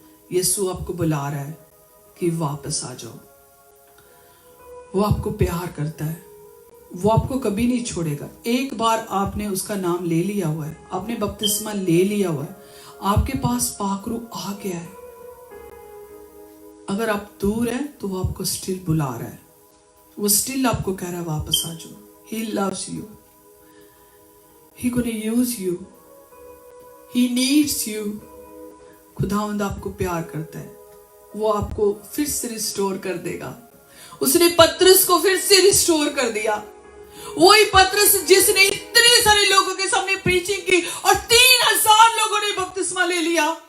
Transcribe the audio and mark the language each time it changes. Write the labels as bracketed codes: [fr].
[hi] यीशु आपको बुला रहा है कि वापस आ जाओ। वो आपको प्यार करता है, वो आपको कभी नहीं छोड़ेगा। एक बार आपने उसका नाम ले लिया हुआ है, आपने बपतिस्मा ले लिया हुआ है, आपके पास पाक रूह आ गया है। अगर आप दूर हैं तो वो आपको स्टिल बुला रहा है, वो स्टिल आपको कह रहा है वापस आ जाओ। [en] He loves you, He gonna use you, He needs you। [hi] खुदावंद आपको प्यार करता है, वो आपको फिर से रिस्टोर कर देगा। उसने पतरस को फिर से रिस्टोर कर दिया। वही पतरस जिसने इतने सारे लोगों के सामने प्रीचिंग की और 3000 लोगों ने बपतिस्मा ले लिया।